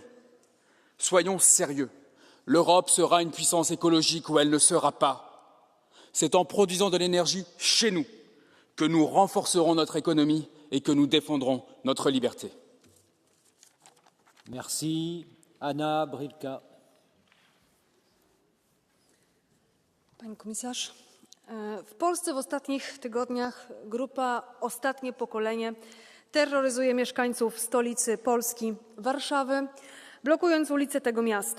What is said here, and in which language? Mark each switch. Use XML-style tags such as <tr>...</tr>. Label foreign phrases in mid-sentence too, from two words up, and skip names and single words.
<fr>Soyons sérieux. L'Europe sera une puissance écologique ou elle ne sera pas. C'est en produisant de l'énergie chez nous que nous renforcerons notre économie et que nous défendrons notre liberté. Merci. Anna Brilka.</fr> <pl>Pani komisarz, w Polsce w ostatnich tygodniach grupa Ostatnie Pokolenie terroryzuje mieszkańców stolicy Polski, Warszawy, blokując ulice tego miasta.</pl>